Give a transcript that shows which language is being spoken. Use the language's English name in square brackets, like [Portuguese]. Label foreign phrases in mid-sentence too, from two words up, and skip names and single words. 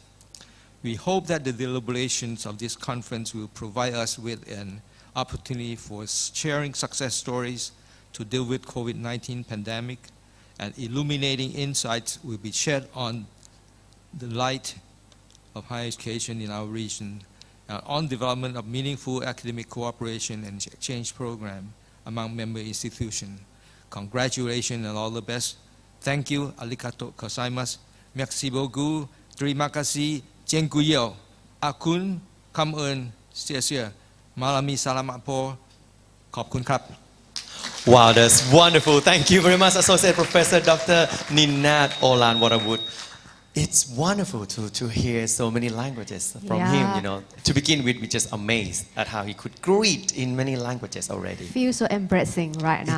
[English] We hope that the deliberations of this conference will provide us with an opportunity for sharing success stories to deal with COVID-19 pandemic, and illuminating insights will be shed on the light of higher education in our region, on development of meaningful academic cooperation and exchange program among member institutions. Congratulations and all the best. Thank you. [Japanese] ありがとうございます. [French] Merci beaucoup. [Indonesian] Terima kasih. Dziękuję. Akun, [Vietnamese] cảm ơn, [Indonesian] 谢谢. [Filipino] Malami salamat po. [Thai] ขอบคุณครับ [English] Wow, that's wonderful. Thank you very much, Associate Professor Dr. Ninat Olan Warawut. It's wonderful to hear so many languages from him, Yeah. you know. To begin with, we're just amazed at how he could greet in many languages already. Feels so embracing right now.